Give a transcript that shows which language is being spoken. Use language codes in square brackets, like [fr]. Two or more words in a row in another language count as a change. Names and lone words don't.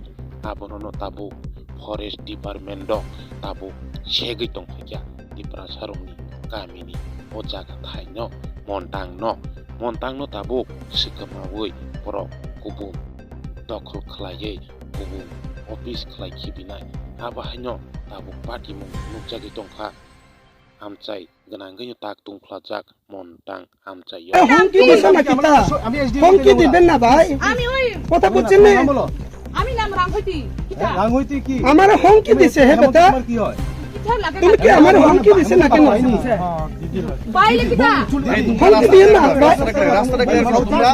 [trp] abono tabuk forest department o tabuk segui tongkhaikya Tipra sarokni gamini o jaga thai no montang no tabuk sikamawi borok kubun dokhol khlaiye kubun office khlaikibinai abahaino tabuk party mung nukjagui tongkha amchai gwnangui tak tungkhlajak montang amchai yo [bn] honki দিছে না কিতা honki দিবেন না ভাই আমি ওই কথা বুঝছেন না আমি নাম রাংহইতি কিতা রাংহইতি কি আমারে honki দিছে হে বেটা কি হয় কিতা লাগে তুমি কি আমারে honki দিছে না কেন বাইলে কিতা honki দিয়ে না রাস্তাটা ক্লিয়ার করো তোমরা